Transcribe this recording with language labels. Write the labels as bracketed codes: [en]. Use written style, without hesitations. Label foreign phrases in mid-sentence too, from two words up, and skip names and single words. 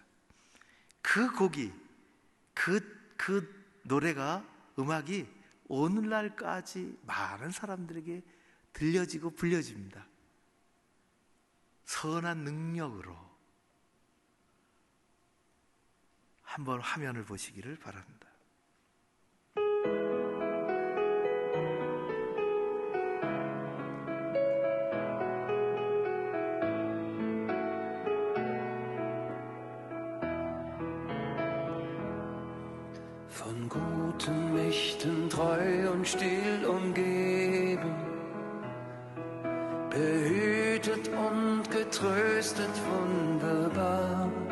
[ko] 그 곡이, 그 노래가, 음악이 오늘날까지 많은 사람들에게 들려지고 불려집니다. 선한 능력으로. 한번 화면을 보시기를 바랍니다. [de] Von guten Mächten treu und still umgeben, behütet und getröstet wunderbar.